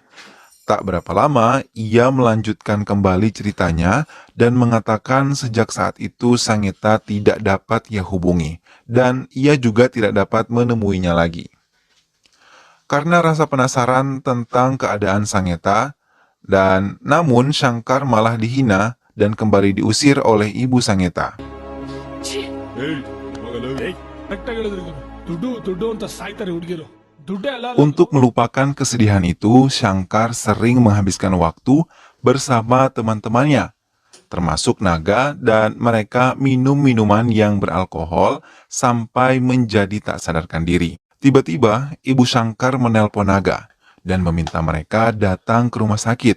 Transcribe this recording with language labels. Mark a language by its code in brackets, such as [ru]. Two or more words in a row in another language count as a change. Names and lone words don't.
[id] Tak berapa lama, ia melanjutkan kembali ceritanya dan mengatakan sejak saat itu Sangeta tidak dapat ia hubungi, dan ia juga tidak dapat menemuinya lagi. Karena rasa penasaran tentang keadaan Sangeta, namun Shankar malah dihina dan kembali diusir oleh ibu Sangeta. [kn] ದುಡ್ಡು ಅಂತ ಸಾಯ್ತಾರೆ ಹುಡುಗಿರು ದುಡ್ಡೇ ಅಲ್ಲ [id] Untuk melupakan kesedihan itu, Shankar sering menghabiskan waktu bersama teman-temannya, termasuk Naga, dan mereka minum minuman yang beralkohol sampai menjadi tak sadarkan diri. Tiba-tiba, Ibu Shankar menelpon Naga dan meminta mereka datang ke rumah sakit.